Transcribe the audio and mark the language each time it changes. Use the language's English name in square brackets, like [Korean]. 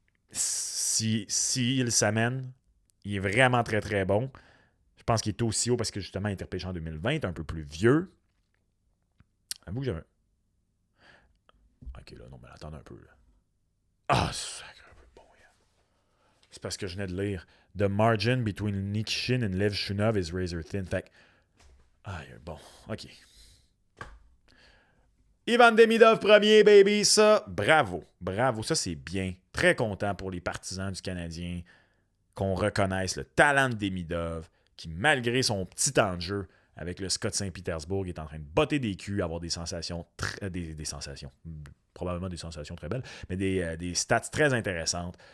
[French] S'il s'amène, il est vraiment très très bon. Je pense qu'il est aussi haut parce que justement il a été repêché en 2020, un peu plus vieux. Avoue que j'avais... Ok, là, non, mais attendez un peu. Là. Ah, sacré peu bon. Yeah. C'est parce que je venais de lire. [English] The margin between Nikishin and Lev Shunov is razor thin. [French] Fait que... Ah, bon, ok. Ivan Demidov premier, baby, ça, bravo, ça c'est bien. Très content pour les partisans du Canadien qu'on reconnaisse le talent de Demidov, qui malgré son petit temps de jeu avec le Scott Saint-Pétersbourg est en train de botter des culs, avoir des sensations, des sensations, probablement des sensations très belles, mais des stats très intéressantes.